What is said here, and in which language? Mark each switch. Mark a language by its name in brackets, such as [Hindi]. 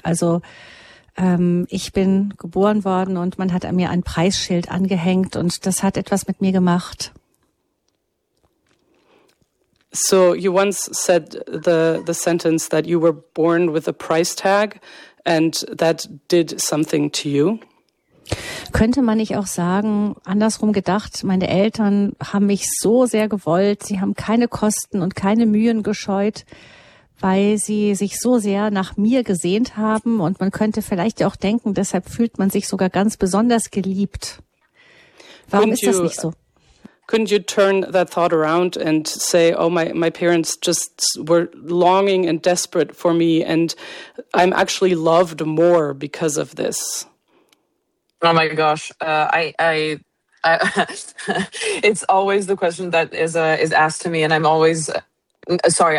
[German] Also ich bin geboren worden und man hat an mir ein Preisschild angehängt und das hat etwas mit mir gemacht. [English] So you once said the sentence that you were born with a price tag and that did something to you. [German] Könnte man nicht auch sagen, andersrum gedacht, meine Eltern haben mich so sehr gewollt, sie haben keine Kosten und keine Mühen gescheut, weil sie sich so sehr nach mir gesehnt haben und man könnte vielleicht auch denken, deshalb fühlt man sich sogar ganz besonders geliebt. Warum ist das nicht so? [English] Couldn't you turn that thought around and say, oh, my parents just were longing and desperate for me and I'm actually loved more because of this? Oh my gosh, it's always the question that is asked to me, and I'm always sorry.